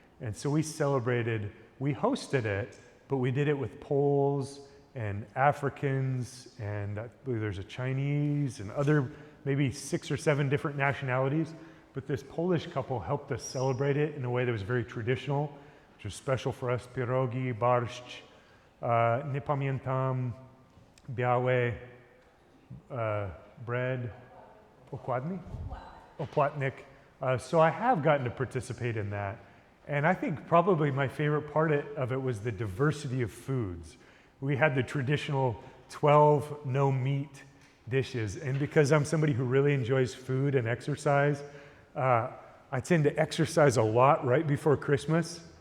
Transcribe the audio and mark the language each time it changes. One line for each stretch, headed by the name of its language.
English: And so we hosted it, but we did it with Poles and Africans, and I believe there's a Chinese and other, maybe 6 or 7 different nationalities. But this Polish couple helped us celebrate it in a way that was very traditional, which was special for us.
Polish: Pierogi, barszcz, nie pamiętam, białe
English: bread,
Polish: opłatnik.
English: So I have gotten to participate in that. And I think probably my favorite part of it was the diversity of foods. We had the traditional 12 no-meat dishes. And because I'm somebody who really enjoys food and exercise, I tend to exercise a lot right before Christmas.